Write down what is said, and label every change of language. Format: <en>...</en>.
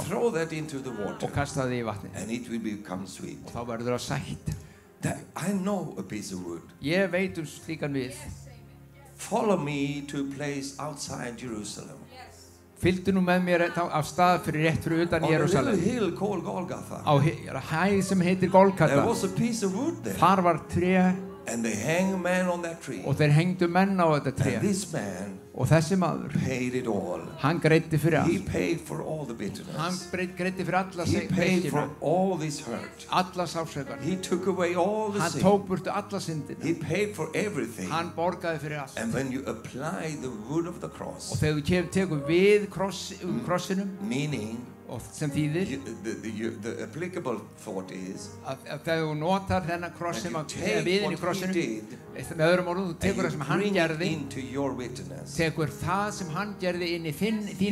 <en>and throw that into the water</en> <is>og kastaðu því í vatnið.</is> <en>and it will become sweet.</en> <is>Og þá verður það sætt.</is> <en>That, I know a piece of wood.</en> <is>Ég veit slíkan við.</is> <en>Follow me to a place outside Jerusalem.</en> <is>Fylgdu nú með mér af stað fyrir rétt fyrir utan</is> <en>On a little</en> <is>Jerúsalem.</is> <en>hill called Golgotha.</en> <is>Á hæð sem heitir</is> <en>There</en> <is>Golgata.</is> <en>was a piece of wood there.</en> <is>Þar var tré</is> <en>And they hang a man on that tree.</en> <is>og þeir hengdu menn á þetta tré.</is> <en>And this man</en> <is>Og þessi maður,</is> <en>paid it all.</en> <is>hann greiddi fyrir</is> <en>He</en> <is>allt.</is> <en>paid for all the</en> <is>Hann</is> <en>bitterness.</en> <is>greiddi fyrir alla</is> <en>He paid for</en> <is>beiskina,</is> <en>all this hurt.</en> <is>alla sásaukan.</is> <en>He took away all the</en> <is>Hann</is> <en>sin.</en> <is>tók burtu alla syndina.</is> <en>He paid for everything.</en> <is>Hann borgaði fyrir allt.</is> <en>And when you apply the wood of the</en> <is>Og</is> <en>cross,</en> <is>þegar þú tekur við krossinum,</is> <en>meaning</en> <is>og sem þýðir</is> <en>the applicable thought is</en> <is>að þegar þú notar þennan kross sem</is> <en>that</en> <is>að</is> <en>you take</en> <is>viðin í</is> <en>what he</en> <is>krossinum,</is> <en>did</en> <is>með öðrum orðum, þú tekur það</is> <en>and</en> <is>sem</is> <en>you</en> <is>hann</is> <en>bring it</en> <is>gerði,</is> <en>into your witness.</en> <is>tekur það sem hann gerði inn í þínu</is>